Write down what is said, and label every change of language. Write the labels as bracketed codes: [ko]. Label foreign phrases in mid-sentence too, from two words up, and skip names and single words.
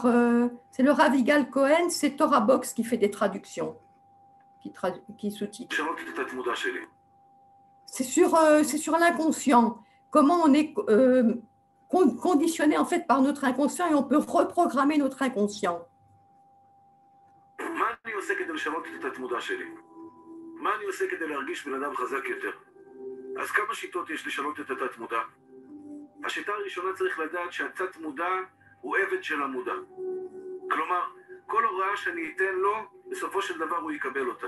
[fr] c'est le Ravigal Cohen, c'est Torah Box qui fait des traductions, qui sous-titre. C'est sur l'inconscient. Comment on est conditionné en fait par notre inconscient et on peut reprogrammer notre inconscient. [he] אז כמה שיטות יש לשנות את התת מודע? השיטה הראשונה צריך לדעת שהתת מודע הוא עבד של המודע. כלומר, כל הוראה שאני אתן לו, בסופו של דבר הוא יקבל אותה.